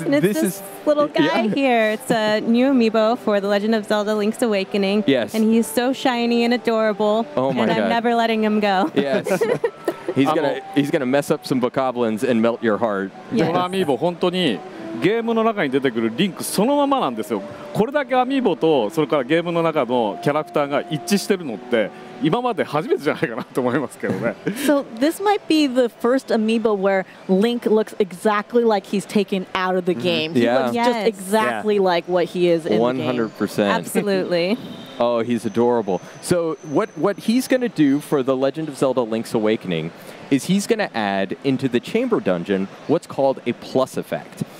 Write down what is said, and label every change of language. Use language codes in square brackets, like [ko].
[en] and this is little guy here. It's a new amiibo for the Legend of Zelda Link's Awakening. Yes. And he's so shiny and adorable. Oh my God. And I'm never letting him go. Yes. He's gonna mess up some bokoblins and melt your heart. [ja] このアミーボ本当にゲームの中に出てくるリンクそのままなんですよ。これだけアミーボとそれからゲームの中のキャラクターが一致してるのって今まで初めてじゃないかなと思いますけどね。 [en] So this might be the first amiibo where Link looks exactly like he's taken out of the game. He looks just exactly like what he is in the game. 100%. Absolutely. Oh, he's adorable. So what he's going to do for the Legend of Zelda Link's Awakening is he's going to add into the chamber dungeon what's called a plus effect.